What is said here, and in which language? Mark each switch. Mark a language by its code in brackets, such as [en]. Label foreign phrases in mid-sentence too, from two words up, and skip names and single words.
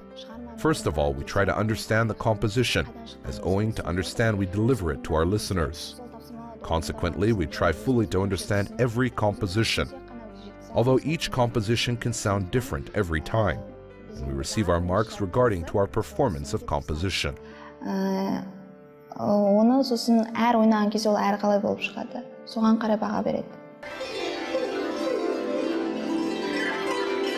[en] First of all, we try to understand the composition, as owing to understand we deliver it to our listeners. Consequently, we try fully to understand every composition. Although each composition can sound different every time, and we receive our marks regarding to our performance of composition. [kk] Оны сосын әр ойнаған кезде ол әр қалай болып шығады. Соған қарай баға береді.